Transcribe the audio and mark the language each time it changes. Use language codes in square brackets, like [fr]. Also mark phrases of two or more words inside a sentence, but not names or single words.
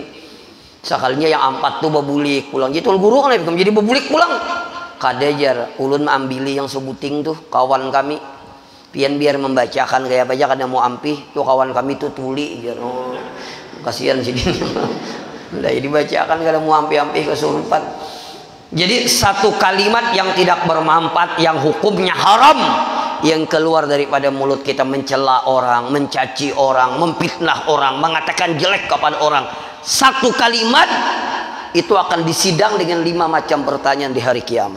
[bjn] Sekalinya yang 4 tuh babulik pulang. Jadi tuan guru kan jadi babulik pulang. Kada jar, ulun ambilih yang sebuting tuh kawan kami. Pian biar membacakan kayak apa aja, kada mau ampih. Tuh kawan kami tuh tuli jar. Kasihan sih dia. Udah dibacakan kada mau ampih-ampih kesurupan. [id] Jadi satu kalimat yang tidak bermanfaat, yang hukumnya haram, yang keluar daripada mulut kita, mencela orang, mencaci orang, memfitnah orang, mengatakan jelek kepada orang, satu kalimat itu akan disidang dengan 5 macam pertanyaan di hari kiamat.